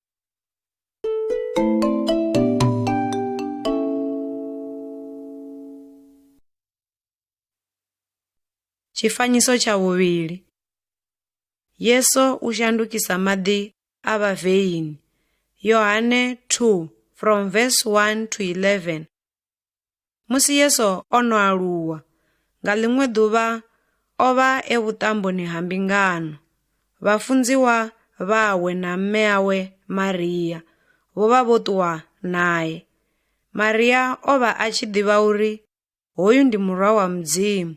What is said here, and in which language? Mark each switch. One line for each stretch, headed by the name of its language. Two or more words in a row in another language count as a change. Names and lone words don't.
Venda: Tshifanyiso tsha vhuvhili. Yesu u shandukisa maḓi a vhaveini.
English: Yohane 2 from verse 1 to 11.
Venda: Musi Yesu o no aluwa, nga ḽiṅwe ḓuvha o vha e vhuṱamboni ha mbingano. Vhafunziwa vhawe na mme awe Maria vho vha vho ṱuwa naye. Maria o vha a tshi ḓivha uri hoyu ndi murwa wa Mudzimu.